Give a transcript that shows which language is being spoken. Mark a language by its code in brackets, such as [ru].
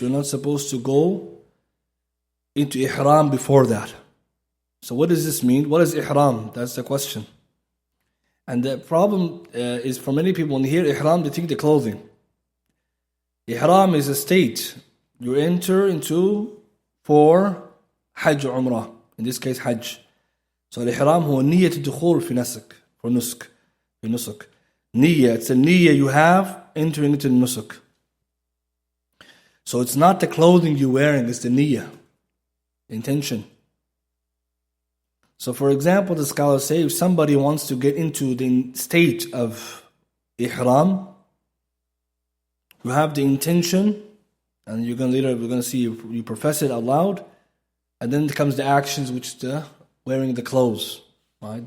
[en] You're not supposed to go into ihram before that. So what does this mean? What is ihram? That's the question. And the problem is for many people, when they hear ihram, they think the clothing. Ihram is a state you enter into for hajj or umrah. In this case, hajj. [ar] So al-ihram هو نية الدخول في نسك, for nusk, في nusuk. [en] Niyya, it's a niyya you have entering into the nusuk. So it's not the clothing you're wearing, it's the niyyah, intention. So for example, the scholars say if somebody wants to get into the state of ihram, you have the intention, and we're going to see you profess it out loud, and then comes the actions, which is the wearing the clothes, right?